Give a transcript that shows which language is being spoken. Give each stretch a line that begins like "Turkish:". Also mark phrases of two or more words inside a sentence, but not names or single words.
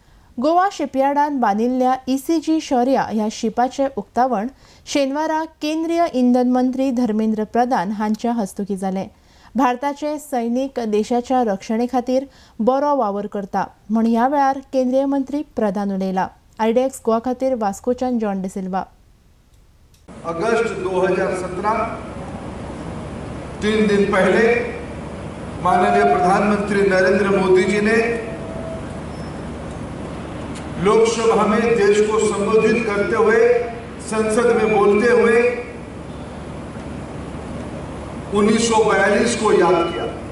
Konkani: गोवा शिपयार्डान बांदिल्ल्या ECG शौर्या ह्या शिपाचे उक्तावण शेनवारा केंद्रीय इंधन मंत्री धर्मेंद्र प्रधान हांच्या हस्तुकी जालें। भारताचे सैनिक देशाच्या रक्षणे खातीर बरो वावर करता म्हण ह्या वेळार केंद्रीय मंत्री प्रधान उलयला। IDX गोवा खातीर वास्कोच्यान जॉन डिसिल्वा।
Hindi: अगस्त 2017 3 दिन पहले माननीय प्रधानमंत्री नरेंद्र मोदी जी ने लोकसभा में देश को संबोधित करते हुए, संसद में बोलते हुए 1942 को याद किया।